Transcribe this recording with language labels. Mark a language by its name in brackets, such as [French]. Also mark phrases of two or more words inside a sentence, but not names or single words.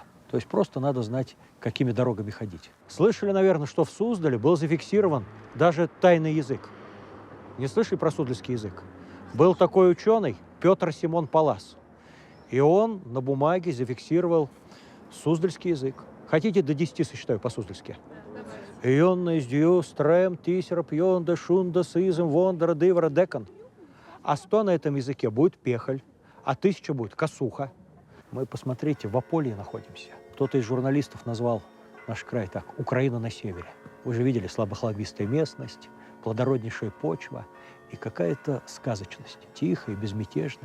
[Russian] То есть просто надо знать, какими дорогами ходить. Слышали, наверное, что в Суздале был зафиксирован даже тайный язык. Не слышали про суздальский язык? Был такой ученый Петр Симон Паллас. И он на бумаге зафиксировал суздальский язык. Хотите, до 10 сосчитаю по-суздальски? «Ионна издью, стрем, тисера, пьонда, шунда, сызм, вондера, дывера, декан». А 100 на этом языке будет пехоль, а 1000 будет косуха. Мы, посмотрите, в Аполье находимся. Кто-то из журналистов назвал наш край так: «Украина на севере». Вы же видели слабохолмистая местность, плодороднейшая почва и какая-то сказочность, тихая, безмятежная.